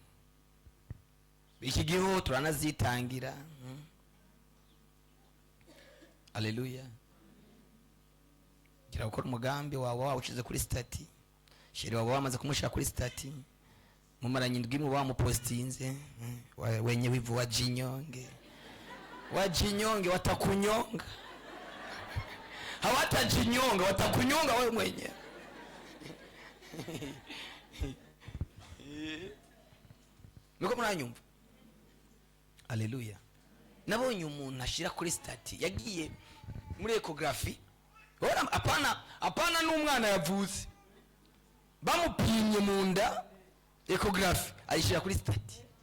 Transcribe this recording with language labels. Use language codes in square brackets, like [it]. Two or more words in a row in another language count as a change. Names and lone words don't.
[rn] Iki gihe turanazitangira. Haleluya. Gira gukora umugambi wawe wawucize kuri stati. Sheri wawe wamaze kumushira kuri stati. Mumaranye indwi mu bamupostinze. [sw] Wenye wivu wa jinyonge. Watakunyonga. Hawata jinyonga watakunyonga wewe mwenye. [rn] Niko muranyumva? Haleluya. Nabonye umuntu ashira kuri stati yagiye muri ecography. Ora apana n'umwana yavuze. Bamupimye mu nda ecography ayishira kuri stati.